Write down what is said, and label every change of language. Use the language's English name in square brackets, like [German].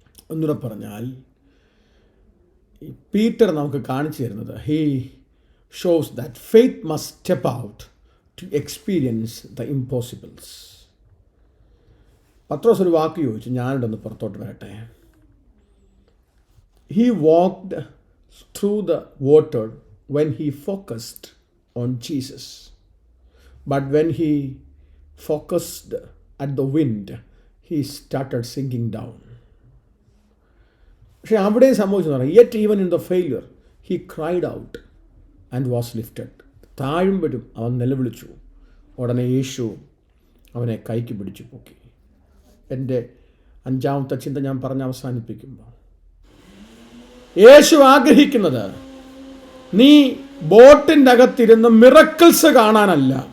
[Malayalam] ഒന്നുകൂടെ പറഞ്ഞാൽ, പീറ്റർ നമുക്ക് കാണിച്ചു തരുന്നത്, [English] He shows that faith must step out to experience the impossibles. [Malayalam] പത്രോസ് ഒരു വാക്ക് ചോദിച്ചു, ഞാനിവിടെ ഒന്ന് പുറത്തോട്ട് വരട്ടെ. [English] He walked through the water when he focused on Jesus. But when he focused at the wind, he started sinking down. [Malayalam] പക്ഷേ അവിടെയും സംഭവിച്ചു പറയാം, [English] yet even in the failure, he cried out and was lifted. [Malayalam] താഴുമ്പോഴും അവൻ നിലവിളിച്ചു, ഉടനെ യേശു അവനെ കൈക്ക് പിടിച്ചു പൊക്കി. എൻ്റെ 5ാമത്തെ ചിന്ത ഞാൻ പറഞ്ഞ് അവസാനിപ്പിക്കുമ്പോൾ, യേശു ആഗ്രഹിക്കുന്നത് നീ ബോട്ടിൻ്റെ അകത്തിരുന്ന് മിറക്കിൾസ് കാണാനല്ല.